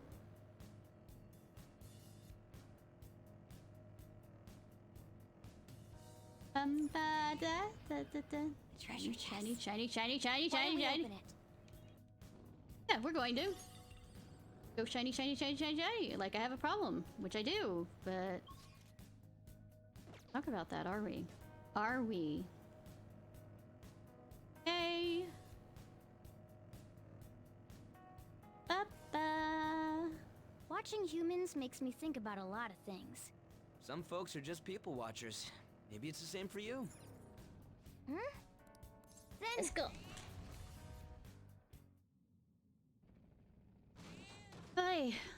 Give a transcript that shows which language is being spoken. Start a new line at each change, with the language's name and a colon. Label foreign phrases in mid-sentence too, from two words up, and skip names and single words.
English: Treasure Shiny, chest. shiny, shiny, shiny, Why don't shiny, we shiny. open it? Yeah, we're going to. Go shiny, shiny, shiny, shiny, shiny. Like I have a problem, which I do, but... Talk about that, are we? Are we? Okay. Ba-ba. Watching humans makes me think about a lot of things. Some folks are just people watchers. Maybe it's the same for you. Then Let's go. Hi.